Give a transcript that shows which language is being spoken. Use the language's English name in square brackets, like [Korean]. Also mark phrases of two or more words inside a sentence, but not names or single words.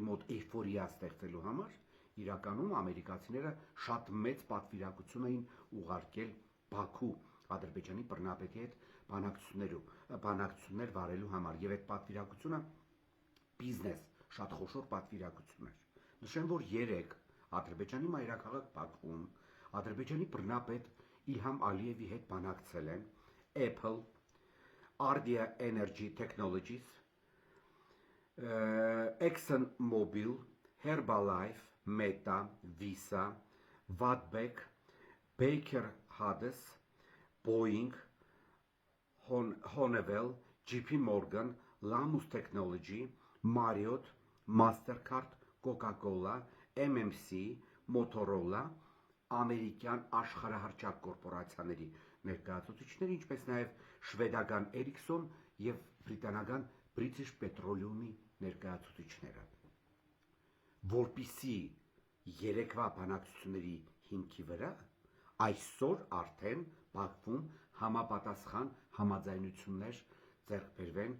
[Armenian] մոտ էյֆորիա ստեղծելու համար, իրականում ամերիկացիները շատ մեծ պատվիրակություն էին ուղարկել Բաքու Ադրբեջանի բռնապետի հետ բանակցություններ վարելու համար եւ այդ պատվիրակությունը բիզնես շատ խոշոր պատվիրակություն էր։ Նշեմ, որ 3 Ադրբեջանի մայրաքաղաք Բաքվում Ադրբեջանի բռնապետ Իլհամ Ալիևի հետ բանակցել են Apple, Ardia Energy Technologies, ExxonMobil, Herbalife, Meta, Visa, Vatbeck, Baker Hughes, Boeing, Honeywell, JP Morgan, Lamus Technology, Marriott, Mastercard, Coca-Cola, MMC, Motorola, ամերիկյան աշխարհահռչակ կորպորացիաների ներկայացուցիչներ, ինչպես նաև շվեդական Ericsson եւ բրիտանական British Petroleum-ի ներկայացուցիչները։ Որպիսի երեկվա բանակցությունների հիմքի վրա այսօր արդեն Բաքվում համապատասխան համաձայնություններ ձեռք բերվեն